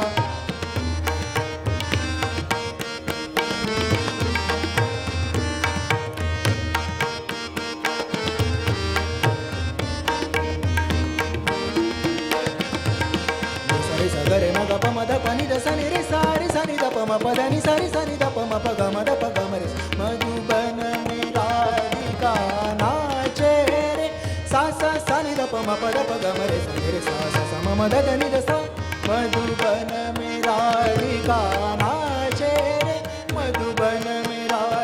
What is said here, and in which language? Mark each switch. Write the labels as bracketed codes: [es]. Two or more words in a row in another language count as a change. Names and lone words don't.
[hi] सरे सगरे मग प मद पनि द सनि रे सारे सनि द प म प द नि सरि सनि द प म प ग म द प ग म रे मधुबन में राधिका नाचे रे सा सा सनि द प म प द प ग म रे सनि रे सा सा सा म म द द नि द सा मधुबन में राधिका नाचे रे मधुबन में